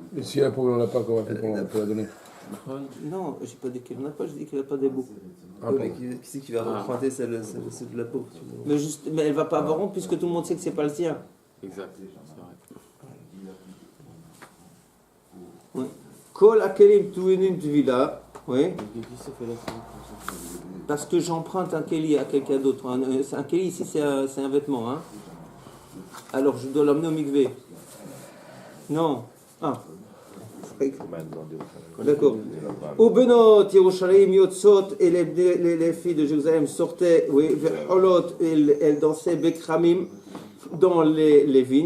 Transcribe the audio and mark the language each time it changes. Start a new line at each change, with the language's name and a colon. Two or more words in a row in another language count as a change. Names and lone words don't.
French: Et si la pauvre n'en a pas, comment on fait pour la donner? Non, j'ai pas dit qu'elle n'en a pas, j'ai dit qu'elle n'a pas des beaux. Ah, Mais qui c'est qui va emprunter celle de la peau? Mais elle va pas avoir honte puisque tout le monde sait que c'est pas le sien. Exact, c'est vrai.
Hebrew: כל הכלים טעונים טבילה.
French: Oui. Qu'est-ce Parce que j'emprunte un keli à quelqu'un d'autre. Un keli ici c'est un vêtement. Hein. Alors je dois l'emmener au mikvé. Non. Ah. D'accord.
Hebrew: Au בנות, ירושלים, יוצאות,
French: et les filles de Jérusalem sortaient, oui, Holot, elles dansaient Bekramim dans les vignes.